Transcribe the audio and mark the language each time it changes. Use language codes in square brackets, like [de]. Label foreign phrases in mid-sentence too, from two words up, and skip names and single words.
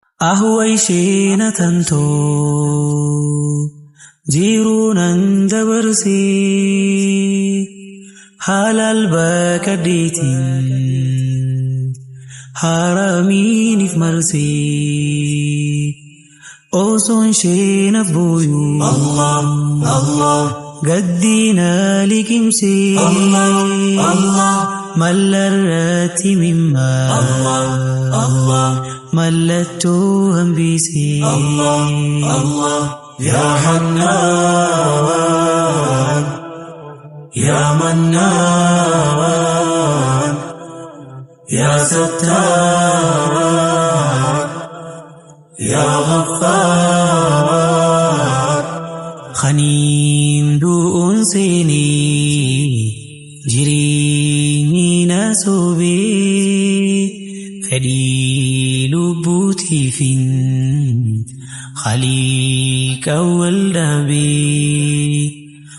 [om] Ahwa ishee na tantoo, jiruu nan dabarsee, halaal baakadheetiin, haramiinif marsee, osoon ishee na booyuu. Allah, Allah. Gaddina liqimsee. Allah, Allah. Mallarratti mimmaa. Allah, Allah. Mallattoo hambisee. [ar] الله، الله. يا حنان، يا منان. يا ستار، يا غفار. [om] Khaniin du'uun seenee, jireenyi na sobee, fedhii lubbuutiifin Khaliiqa wal dhabee.